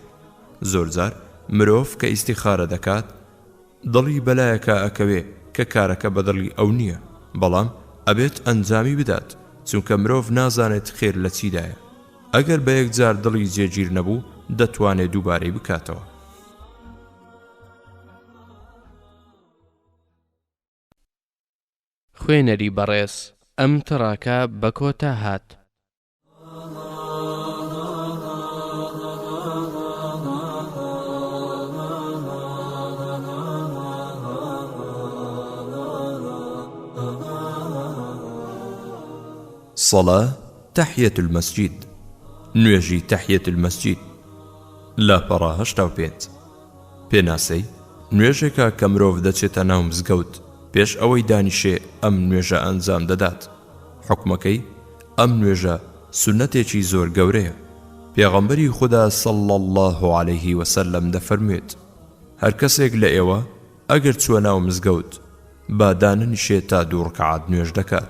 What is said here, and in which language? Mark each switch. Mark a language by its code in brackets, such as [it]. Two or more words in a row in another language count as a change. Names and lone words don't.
[ckb] زۆرجار مرۆڤ کە ئیستیخارە دەکات دڵی بەلایەکە ئەکەوێ کە کارەکە بەدڵی ئەو نییە، بەڵام ئەبێت ئەنجامی بدات، چونکە مرۆڤ نازانێت خێر لە چیدایە. ئەگەر بە یەکجار دڵی جێگیر نەبوو دەتوانێت دووبارەی بکاتەوە. خوێنەری بەڕێز ئەم تڕاکە بە کۆتا هات. [ar] صلاة تحية المسجد [ckb] نوێژی [ar] تحية المسجد [ckb] لاپەڕە 85 پێناسەی نوێژێکە کە مرۆڤ دەچێتە ناو مزگەوت پێش ئەوەی دانیشێ ئەم نوێژە ئەنجام دەدات. حکمەکەی ئەم نوێژە سونەتێکی زۆر گەورەیە. پێغەمبەری خوددا [ar] صلی الله عليه وسلم [ckb] دەفەرموێت هەر کەسێک لە ئێوە ئەگەر چووە ناو مزگەوت با داننیشێت تا 2 ڕکعات نوێژ دەکات.